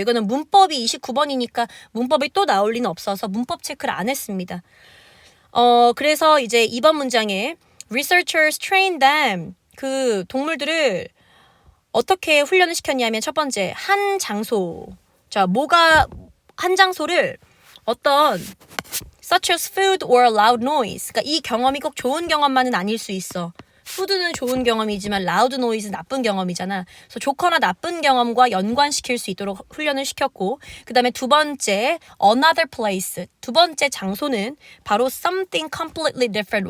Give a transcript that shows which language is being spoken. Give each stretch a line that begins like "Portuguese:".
Korean: 이거는 문법이 29번이니까 문법이 또 나올 리는 없어서 문법 체크를 안 했습니다. 그래서 이제 2번 문장에
English: Researchers trained them.
Korean: 그 동물들을 어떻게 훈련을 시켰냐면 첫 번째, 한 장소. 자, 한 장소를 어떤
English: such as food or loud noise.
Korean: 그러니까 이 경험이 꼭 좋은 경험만은 아닐 수 있어. 푸드는 좋은 경험이지만
English: loud noise
Korean: 는 나쁜 경험이잖아. 그래서 좋거나 나쁜 경험과 연관시킬 수 있도록 훈련을 시켰고, 그 다음에 두 번째
English: another place.
Korean: 두 번째 장소는 바로
English: something completely different.